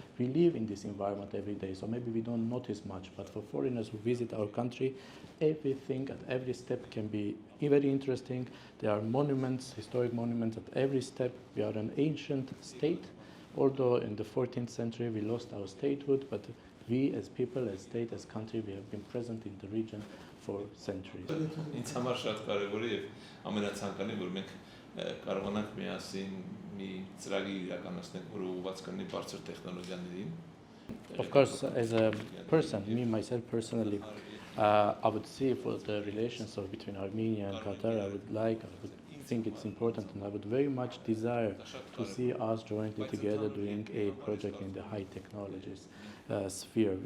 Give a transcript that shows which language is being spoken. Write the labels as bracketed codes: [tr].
[en] We live in this environment every day, so maybe we don't notice much, but for foreigners who visit our country, everything at every step can be very interesting. There are monuments, historic monuments at every step. We are an ancient state, although in the 14th century we lost our statehood, but we as people, as state, as country, we have been present in the region for centuries. [hy] Ինձ համար շատ կարևոր է եւ ամենացանկալին որ մենք կարողանանք միասին մի ծրագիր իրականացնել, որը ուղղված կլինի բարձր տեխնոլոգիաներին. [en] Of course, as a person, me myself personally, I would see for the relations between Armenia and Qatar, I would think it's important, and I would very much desire to see us jointly together doing a project in the high technologies sphere.